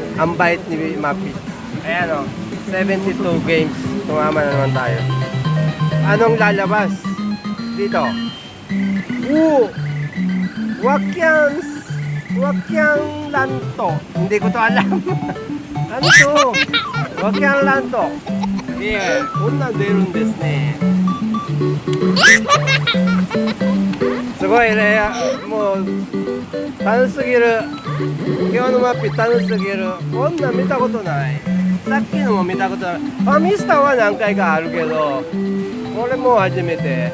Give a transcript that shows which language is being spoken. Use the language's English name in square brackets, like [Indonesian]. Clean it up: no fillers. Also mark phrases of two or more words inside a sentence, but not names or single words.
[Filipino] Ang bait ni Mappy. Ayan o. 72 games. Tumama na naman tayo. Anong lalabas? Dito. Wakyang lanto. Hindi ko to alam. Ano to? Wakyang lanto. [Japanese] Yeah, こんなん出るんですね。すごいね、もう楽しすぎる。今日のマッピ楽しすぎる。こんなん見たことない。さっきのも見たことない。ファミスタは何回かあるけど、これもう初めて。